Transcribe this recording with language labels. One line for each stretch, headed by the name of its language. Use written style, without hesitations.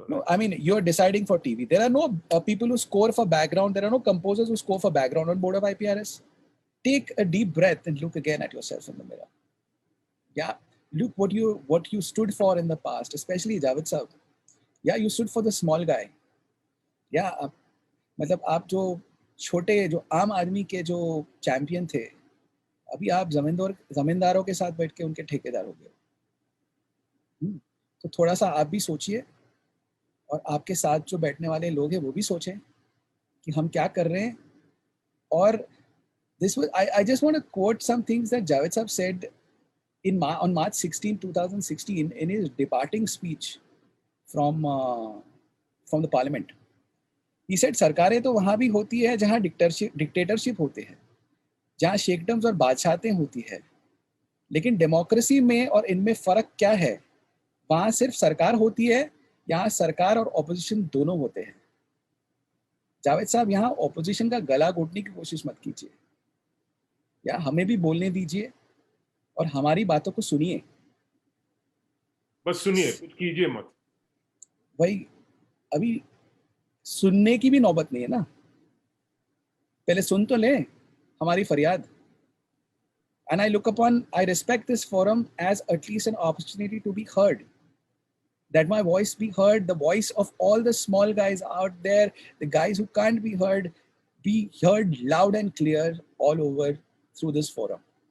English: Right? No, I mean, you're deciding for TV. There are no people who score for background. There are no composers who score for background on board of IPRS. Take a deep breath and look again at yourself in the mirror. Yeah, look what you stood for in the past, especially Javed Saab. Yeah, you stood for the small guy.
Hindi: Yeah, मतलब आप जो छोटे जो आम आदमी के जो champion थे, अभी आप जमींदारों के साथ बैठ के उनके ठेकेदार हो गए। तो थोड़ा सा आप भी सोचिए और आपके साथ जो बैठने वाले लोग हैं वो भी सोचें कि हम क्या कर रहे हैं।
English: और I just want to quote some things that Javed Saab said on March 16, 2016 in his departing speech from the parliament. He said,
Hindi: सरकारें तो वहाँ भी होती है जहाँ डिक्टेटरशिप होते हैं, जहाँ शेखडम्स और बादशाहतें होती है, लेकिन डेमोक्रेसी में और इनमें फ़र्क क्या है? वहाँ सिर्फ सरकार होती है यहाँ सरकार और ऑपोजिशन दोनों होते हैं। जावेद साहब, यहाँ ऑपोजिशन का गला घोटने की कोशिश मत कीजिए, या हमें भी बोलने दीजिए और हमारी बातों को सुनिए। बस सुनिए, कुछ कीजिए मत। भाई, अभी सुनने की भी नौबत नहीं है ना, पहले सुन तो ले हमारी फरियाद।
English: And I respect this forum as at least an opportunity to be heard. That my voice be heard, the voice of all the small guys out there, the guys who can't be heard loud and clear all over through this forum.